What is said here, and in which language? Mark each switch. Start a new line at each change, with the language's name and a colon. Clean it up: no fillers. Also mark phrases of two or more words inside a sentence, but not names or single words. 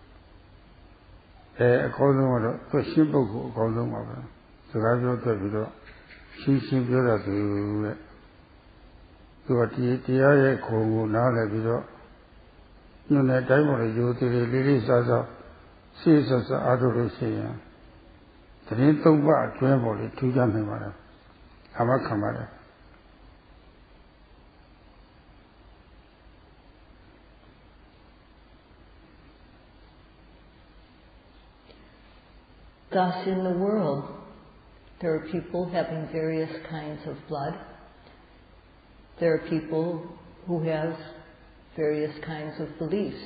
Burmese: အကောင်းဆုံးကတော့သူရှင်းပုဂ္ဂိုလ်အကောင်းဆုံးပါပဲစကားပြောတတ်ပြီးတော့ရှင်းရှင်းပြောတတ်သူတဲ့ သူကတရားရဲ့ခုံကိုနားလည်ပြီးတော့ညွန်တဲ့အတိုင်းပေါ်လေရိုသေလေးလေးစားစားစိတ်ဆက်အားထုတ်လို့ရှိရင်တရင် 3 ပါးအတွင်းပေါ်လေထူးခြားနိုင်ပါတယ်အမခံပါတယ်
English: Thus in the world there are people having various kinds of blood. There are people who have various kinds of beliefs.